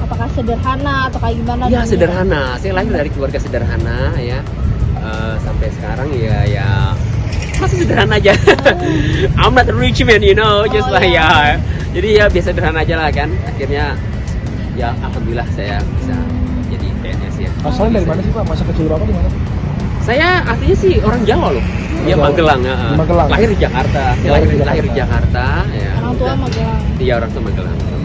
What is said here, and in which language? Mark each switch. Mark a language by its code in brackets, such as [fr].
[id] Apakah sederhana atau kayak gimana? Ya sederhana. Saya lahir dari keluarga sederhana ya. Sampai sekarang ya masih sederhana aja. [en] I'm not a rich man, you know, just like ya. [id] Jadi ya biasa sederhana aja lah kan. Akhirnya ya alhamdulillah saya bisa jadi PNS ya. Asalnya dari mana sih Pak? Masa kecil Bapak di mana? Saya aslinya sih orang Jawa loh. Dia Magelang. Lahir di Jakarta. Saya lahir di Jakarta. Ya. Orang tua Magelang. Iya, orang tua Magelang.